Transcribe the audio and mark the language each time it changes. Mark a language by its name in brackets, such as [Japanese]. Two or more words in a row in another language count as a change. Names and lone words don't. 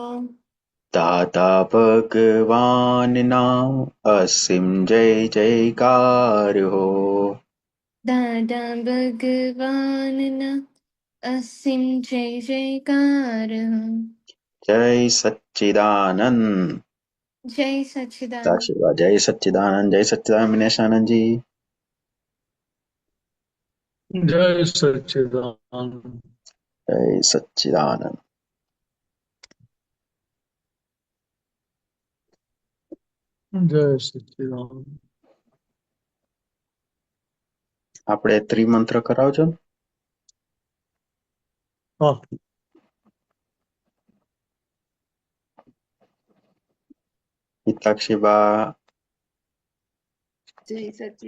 [Gujarati] દાતા ભગવાનના અસીમ જય જયકાર હો। દાદા ભગવાન ના અસીમ જય જયકાર હો। જય સચ્ચિદાનંદ। જય સચ્ચિદાનંદ। સાક્ષીવાદ જય સચ્ચિદાનંદ। જય સચ્ચિદાનંદ વિનેશાનંદ જી। જય સચ્ચિદાનંદ। જય સચ્ચિદાનંદ। જય સચ્ચિદાનંદ। આપણે ત્રિમંત્ર કરાવજો ને? હા, હિતાક્ષીબા, જય સચ્ચિદાનંદ.